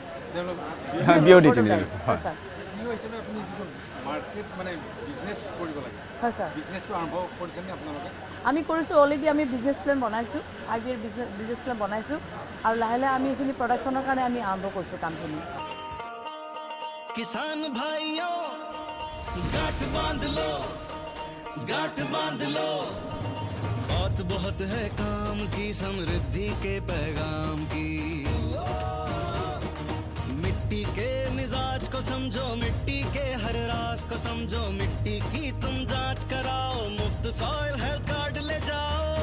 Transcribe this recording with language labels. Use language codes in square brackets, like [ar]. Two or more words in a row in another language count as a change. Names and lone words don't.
[as] আমি কৰিছোঁ। অলৰেডি আমি [en] business plan [as] বনাইছোঁ, IBৰ [en] business plan [as] বনাইছোঁ, আৰু লাহে লাহে আমি এইখিনি প্ৰডাকশ্যনৰ কাৰণে আমি আৰম্ভ কৰিছোঁ কামখিনি। [hi] किसान भाइयों गांठ बांध लो, गांठ बांध लो, बहुत बहुत है काम की, समृद्धि के पैगाम की। मिट्टी के मिजाज को समझो, मिट्टी के हर राज को समझो, मिट्टी की तुम जांच कराओ, मुफ्त [en] soil health card [hi] ले जाओ।